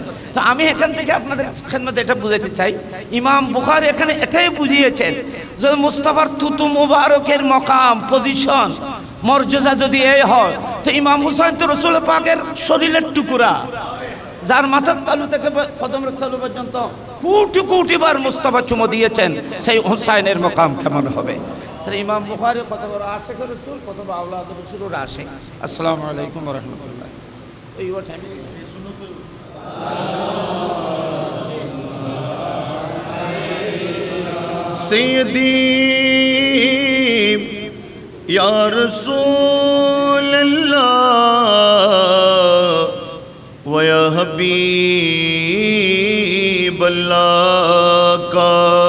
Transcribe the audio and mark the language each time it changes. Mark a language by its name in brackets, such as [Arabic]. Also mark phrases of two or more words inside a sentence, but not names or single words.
[Bangla] তো আমি এখান থেকে আপনাদের খেদমতে এটা বুঝাতে চাই, ইমাম বুখারী এখানে এটাই বুঝিয়েছেন যে মুস্তাফার থুতু মুবারকের মকাম, পজিশন, মর্যাদা যদি এই হয়, তো ইমাম হুসাইন তো রাসূল পাকের শরীরের টুকরা, যার মাথার তালু থেকে কদমের তালু পর্যন্ত কোটি কোটি বার মুস্তাফা চুমো দিয়েছেন, সেই হুসাইনের মকাম কেমন হবে? তাহলে ইমাম বুখারী কত বড় আশিক রাসূল, কত বড় আওলাদ রাসূলের আশিক। [Arabic] السلام عليكم و رحمة الله. [Bangla] এই ওয়াট [Urdu] سیدی یا رسول اللہ و یا حبیب اللہ کا